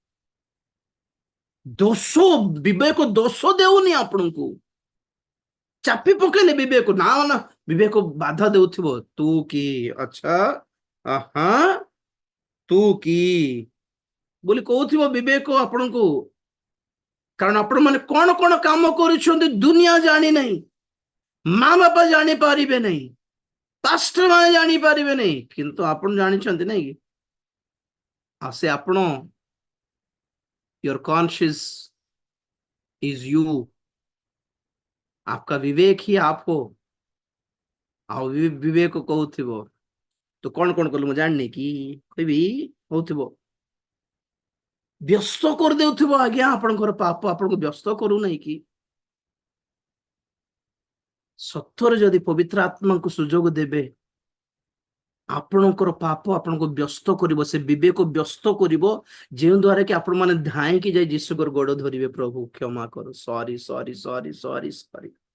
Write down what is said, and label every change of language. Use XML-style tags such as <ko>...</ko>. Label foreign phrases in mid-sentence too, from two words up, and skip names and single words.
<or>ଦୋଷ, ବିବେକ ଦୋଷ ଦେଉନି ଆପଣଙ୍କୁ, ଚାପି ପକେଇଲେ ବିବେକ, ନା ନା ବିବେକ ବାଧା ଦେଉଥିବ, ତୁ କି ଆଚ୍ଛା ଆହା ତୁ କି ବୋଲି କହୁଥିବ ବିବେକ ଆପଣଙ୍କୁ। କାରଣ ଆପଣ ମାନେ କଣ କଣ କାମ କରୁଛନ୍ତି ଦୁନିଆ ଜାଣି ନାହିଁ, ମା ବାପା ଜାଣିପାରିବେ ନାହିଁ, ପାଷ୍ଟର ମାନେ ଜାଣିପାରିବେ ନାହିଁ, କିନ୍ତୁ ଆପଣ ଜାଣିଛନ୍ତି ନାଇଁ କି? ଆଉ ସେ ଆପଣ,</or> <en>your conscious is you,</en> <hi>आपका विवेक ही आप हो।</hi> <or>ଆଉ ବିବେକ କହୁଥିବ ତୁ କଣ କଣ କଲୁ ମୁଁ ଜାଣିନି କି, କହିବି ହଉଥିବ, ବ୍ୟସ୍ତ କରିଦେଉଥିବ। ଆଜ୍ଞା ଆପଣଙ୍କର ପାପ ଆପଣଙ୍କୁ ବ୍ୟସ୍ତ କରୁନାହିଁ କି? ସତ୍ୟରେ ଯଦି ପବିତ୍ର ଆତ୍ମାଙ୍କୁ ସୁଯୋଗ ଦେବେ, ଆପଣଙ୍କର ପାପ ଆପଣଙ୍କୁ ବ୍ୟସ୍ତ କରିବ, ସେ ବିବେକ ବ୍ୟସ୍ତ କରିବ, ଯେଉଁ ଦ୍ୱାରା କି ଆପଣ ମାନେ ଧାଇଁକି ଯାଇ ଯୀଶୁଙ୍କର ଗୋଡ ଧରିବେ, ପ୍ରଭୁ କ୍ଷମା କର,</or> <en>sorry sorry sorry sorry sorry.</en>